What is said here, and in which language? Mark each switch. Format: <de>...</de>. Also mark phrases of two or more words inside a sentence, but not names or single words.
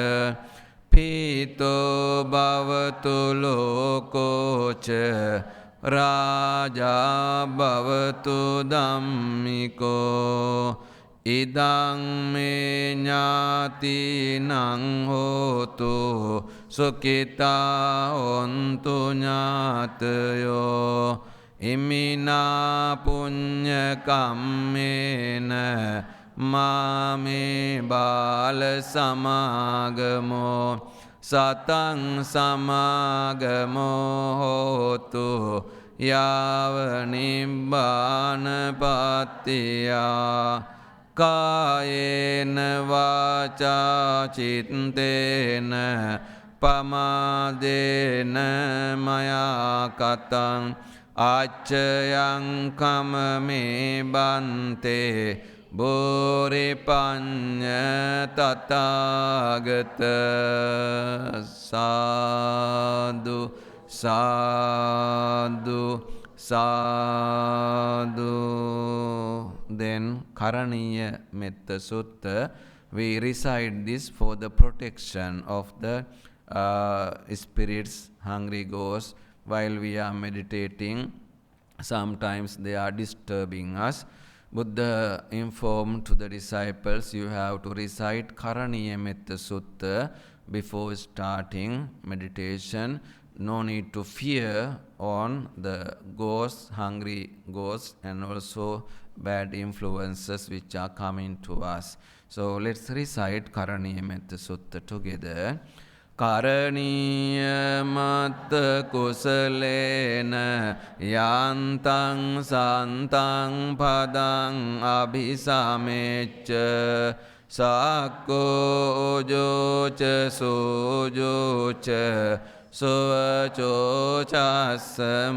<pi>පීතෝ භවතු ලෝකෝ ච රාජා භවතු ධම්මිකෝ ඉදං මේ ඥාතිනං හෝතු සුඛිතා හොන්තු ඥාතයෝ ඉමිනා පුඤ්ඤ කම්මේන මාමේ බාල සමාගමෝ සතං සමාගමෝ හෝතු යාව නිබ්බානපත්තියා කායේන වාචා චිත්තේන පමාදේන මයා කතං අච්චයං කමමේ බන්තේ බෝරි පඤ්ඤ තථාගත සාදු සාදු සාදු.</pi> <en>Then Karaniya Metta Sutta, we recite this for the protection of the spirits, hungry ghosts, while we are meditating. Sometimes they are disturbing us. Buddha informed to the disciples, you have to recite Karaniya Metta Sutta before starting meditation. No need to fear on the ghosts, hungry ghosts, and also bad influences which are coming to us. So let's recite Karaniya Metta Sutta together.</en> <pi>Karaniya Matta Kusalena Yantang Santang Padang Abhisamecha Sakko Ojocha Sojocha Sovacho Chassa</pi>